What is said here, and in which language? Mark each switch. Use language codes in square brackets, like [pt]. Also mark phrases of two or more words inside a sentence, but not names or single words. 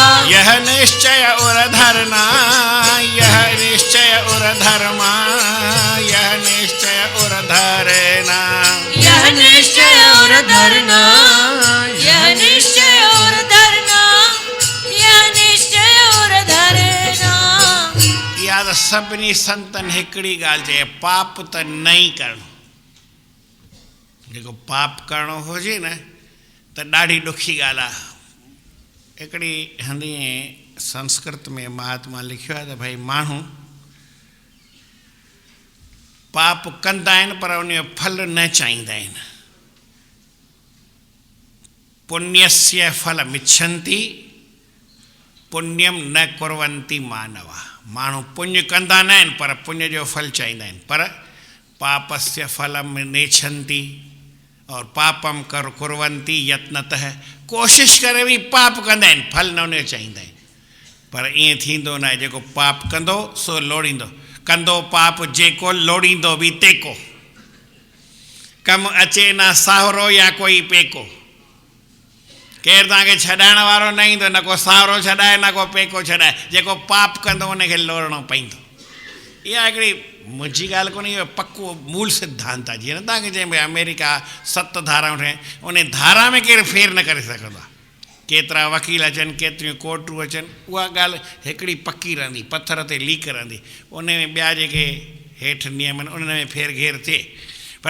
[hi] यह निश्चय और धरना यह निश्चय और धर्मा यह निश्चय और धरना यह निश्चय और धरना यह निश्चय और धरना यह निश्चय और धरना [sd] याद सभिनी संतन हिकिड़ी ॻाल्हि चए पाप त न ई करणो जेको पाप करणो हुजे न त ॾाढी ॾुखी ॻाल्हि आहे हिकिड़ी हंधी संस्कृत में महात्मा लिखियो आहे त भई माण्हू पाप कंदा आहिनि पर उनजो फल न चाहींदा आहिनि [sa] पुण्यस्य फलमिच्छन्ति पुण्यम न कुर्वन्ति मानवा [sd] माण्हू पुण्य कंदा न आहिनि पर पुण्य जो फल चाहींदा आहिनि पर [sa] पापस्य फलम नेच्छन्ति [sd] और [sa] पापम कर कुर्वन्ति [sd] यत्नतः कोशिश करे बि पाप कंदा आहिनि फल न उनजो चाहींदा आहिनि पर ईअं थींदो न आहे जेको पाप कंदो सो लोड़ींदो कंदो पाप जेको लोड़ींदो बि तेको कमु अचे न साहुरो या कोई पेको केरु तव्हांखे छॾाइण वारो न ईंदो न को साहुरो छॾाए न को पेको छॾाए जेको पाप कंदो उनखे लोड़णो पवंदो इहा हिकिड़ी मुंहिंजी ॻाल्हि कोन्हे इहो पको मूल सिद्धांत आहे जीअं न तव्हांखे चई भई अमेरिका 7 धाराऊं ठाहे उन धारा में केरु फेर न करे सघंदो आहे केतिरा वकील अचनि केतिरियूं कोर्टूं अचनि उहा ॻाल्हि हिकिड़ी पकी रहंदी पथर ते लीक रहंदी उन में ॿिया जेके हेठि नियम आहिनि उन में फेर घेर थिए पर